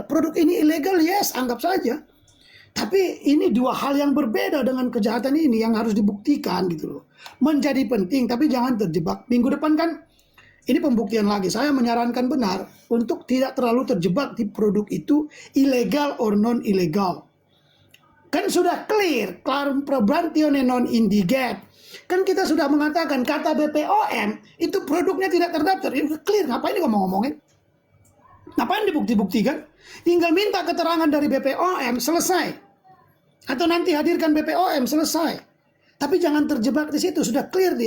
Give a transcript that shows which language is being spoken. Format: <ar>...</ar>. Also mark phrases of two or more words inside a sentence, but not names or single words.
<id>Produk ini ilegal, yes, anggap saja. Tapi ini dua hal yang berbeda dengan kejahatan ini yang harus dibuktikan gitu loh. Menjadi penting, tapi jangan terjebak. Minggu depan kan ini pembuktian lagi. Saya menyarankan benar untuk tidak terlalu terjebak di produk itu ilegal or non ilegal. Kan sudah clear,</id> <la>clarum probantione non indiget.</la> <id>Kan kita sudah mengatakan kata BPOM itu produknya tidak terdaftar. Itu clear, ngapain ngomong-ngomongin? Ngapain dibukti-buktikan? Tinggal minta keterangan dari BPOM, selesai. Atau nanti hadirkan BPOM, selesai. Tapi jangan terjebak di situ, sudah clear dia.</id>